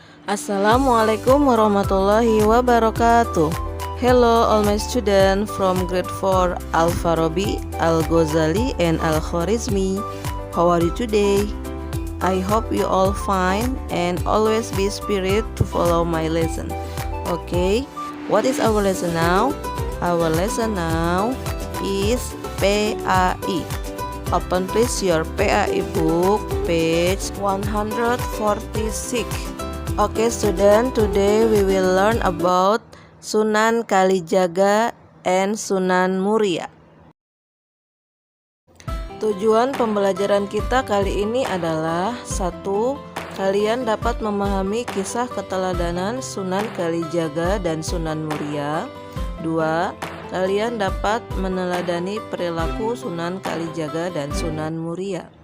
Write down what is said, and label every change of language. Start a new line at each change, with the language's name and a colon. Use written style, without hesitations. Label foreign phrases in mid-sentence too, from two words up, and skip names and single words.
Arabic: السلام عليكم ورحمة الله وبركاته.
English: Hello all my students from grade 4 Al-Farabi, Al-Ghazali and Al-Khwarizmi. How are you today? I hope you all fine and always be spirit to follow my lesson. Okay, what is our lesson now? Our lesson now is PAI. Open please your PAI book, page 146. Okay student, today we will learn about Sunan Kalijaga and Sunan Muria.
Indonesian: Tujuan pembelajaran kita kali ini adalah 1. Kalian dapat memahami kisah keteladanan Sunan Kalijaga dan Sunan Muria. 2. Kalian dapat meneladani perilaku Sunan Kalijaga dan Sunan Muria.